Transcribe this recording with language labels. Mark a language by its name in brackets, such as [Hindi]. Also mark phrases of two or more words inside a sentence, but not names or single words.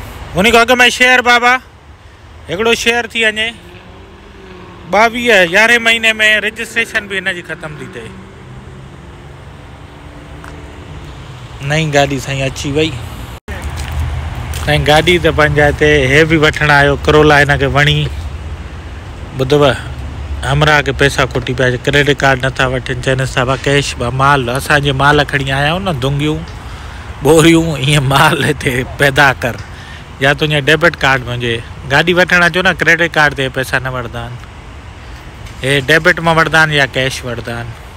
[Sindhi] उन खां अॻु में शेयर बाबा हिकिड़ो शेयर थी वञे 11 महीने में रजिस्ट्रेशन बि हिन जी ख़तम थी थिए। नई गाॾी साईं अची वई साईं। गाॾी त पंहिंजा हिते हे बि वठणु आयो करोला, हिन खे वणी। ॿुधव हमरा के पैसा खुटी पिया, [English] credit card [Sindhi] नथा वठनि, चवनि था कैश माल असांजे माल खणी आया आहियूं न, दुंगियूं बोरियूं ईअं माल हिते पैदा कर, या तुंहिंजे [English] debit card [Sindhi] मुंहिंजे गाॾी वठणु अचो न [English] credit card [Sindhi] ते पैसा न वठंदा आहिनि, हे डेबिट मां वठंदा आहिनि या कैश वठंदा आहिनि।